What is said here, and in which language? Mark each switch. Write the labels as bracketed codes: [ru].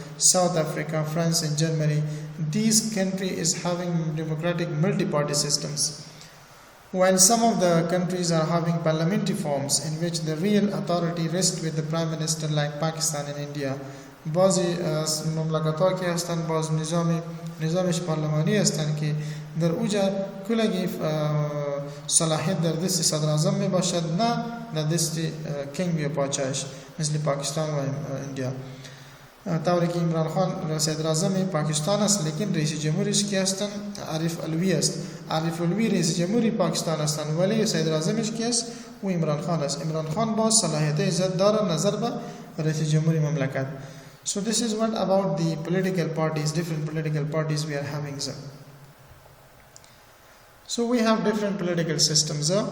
[en] South Africa, France and Germany. These countries is having democratic multi-party systems. While some of the countries are having parliamentary forms in which the real authority rests with the Prime Minister like Pakistan and India. [fa] بعضی مملکت‌ها که هستند باز نظامش پارلمانی هستند که در اوجا کلگی صلاحیت در دست صدر اعظم می باشد، نه در دست کنگ یا پاچایش، مثل پاکستان و اندیا. طوری که عمران خان صدر اعظم پاکستان است، لیکن رئیس جمهورش کی هستند؟ عارف علوی است. عارف علوی رئیس جمهوری پاکستان هستند، ولی صدر اعظمش کی است؟ و عمران خان است. عمران خان باز صلاحیت عزت داره نظر به رئیس جمهوری مملکت. [en] So this is what about the political parties, different political parties we are having. So we have different political systems.